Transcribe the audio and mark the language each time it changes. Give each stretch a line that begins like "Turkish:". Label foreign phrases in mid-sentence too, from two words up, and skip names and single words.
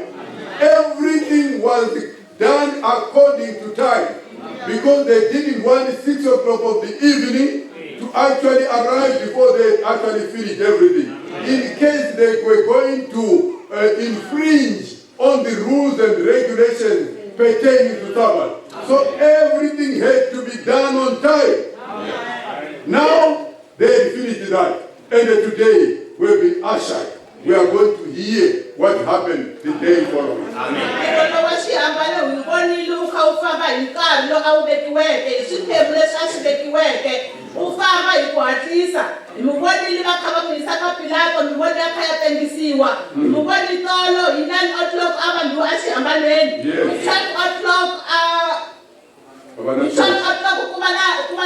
English: Everything was done according to time, because they didn't want 6 o'clock of the evening to actually arrive before they actually finished everything, in case they were going to infringe on the rules and regulations pertaining to Sabbath. So everything had to be done on time. Now they had finished that, and today we've been ushered. We are going to hear what happened the day following.
Tsonga: ufamba hi ku hatlisa hi muvonile va kha va n'wi yisa ka Pilato mivoni ya kha ya tengisiwa muvoni tolo hi 9 o'clock a vanhu a xihambanweni hi 12 o'clock ku va